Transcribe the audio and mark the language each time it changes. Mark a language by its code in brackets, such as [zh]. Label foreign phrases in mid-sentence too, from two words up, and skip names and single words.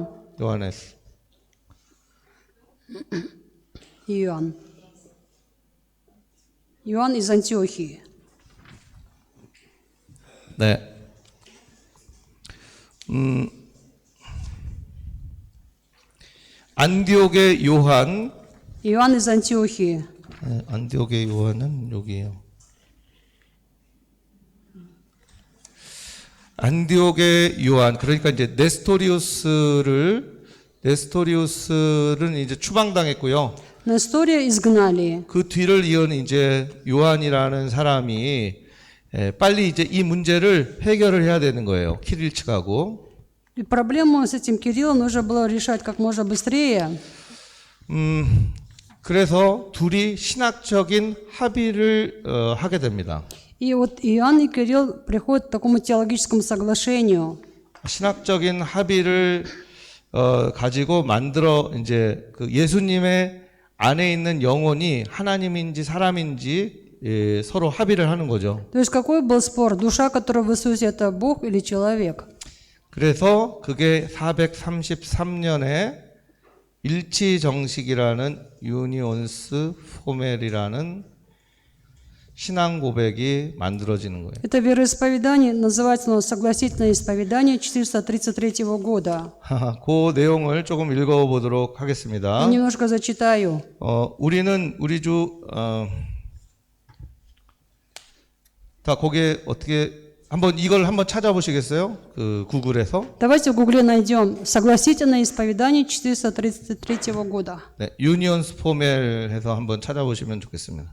[ko] 요한에스. [ru] Иоанн. Иоанн из Антиохии. [ko] 네. 안디옥의 요한. [ru] Иоанн из Антиохии. [ko] 네, 안디옥의 요한은 여기에요. 안디옥의 요한, 그러니까 이제 네스토리우스는 이제 추방당했고요. [ru] Нестория изгнали. [ko] 그 뒤를 이은 이제 요한이라는 사람이 빨리 이제 이 문제를 해결을 해야 되는 거예요. 키릴 측하고. [ru] И проблему с этим Кириллом нужно было решать как можно быстрее. [ko] 그래서 둘이 신학적인 합의를 하게 됩니다. [ru] И вот Иоанн и Кирилл приходят к такому теологическому соглашению. [ko] 신학적인 합의를 가지고 만들어 이제 그 예수님의 안에 있는 영혼이 하나님인지 사람인지 서로 합의를 하는 거죠. [ru] То есть какой был спор? Душа, которая в Иисусе, это Бог или человек? [ko] 그래서 그게 433년에 일치정식이라는 유니온스 포멜이라는 신앙 고백이 만들어지는 거예요. [ru] Это вероисповедание, называется оно согласительное исповедание 433 года. [ko] 그 내용을 조금 읽어보도록 하겠습니다. [ru] Я немножко зачитаю. [ko] 우리는 우리 주 다 거기에 어떻게 이걸 한번 찾아보시겠어요? 그 구글에서. [ru] Давайте в Гугле найдем согласительное исповедание 433 года. [ko] 네, 유니온스 포멜 해서 한번 찾아보시면 좋겠습니다.